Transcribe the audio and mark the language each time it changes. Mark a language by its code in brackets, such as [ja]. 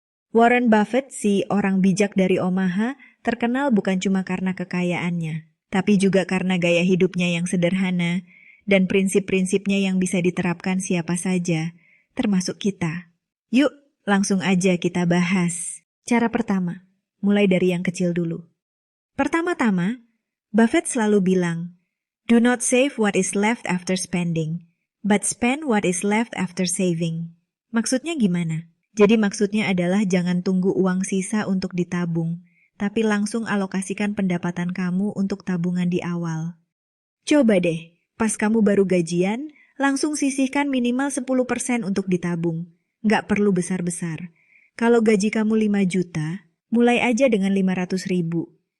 [id] Warren Buffett, si orang bijak dari Omaha, terkenal bukan cuma karena kekayaannya, tapi juga karena gaya hidupnya yang sederhana, dan prinsip-prinsipnya yang bisa diterapkan siapa saja, termasuk kita. Yuk, langsung aja kita bahas. Cara pertama, mulai dari yang kecil dulu. Pertama-tama, Buffett selalu bilang, [en] "Do not save what is left after spending, but spend what is left after saving." [id] Maksudnya gimana? Jadi maksudnya adalah jangan tunggu uang sisa untuk ditabung, tapi langsung alokasikan pendapatan kamu untuk tabungan di awal. Coba deh, pas kamu baru gajian, langsung sisihkan minimal 10% untuk ditabung. Nggak perlu besar-besar. Kalau gaji kamu 5 juta, mulai aja dengan 500.000.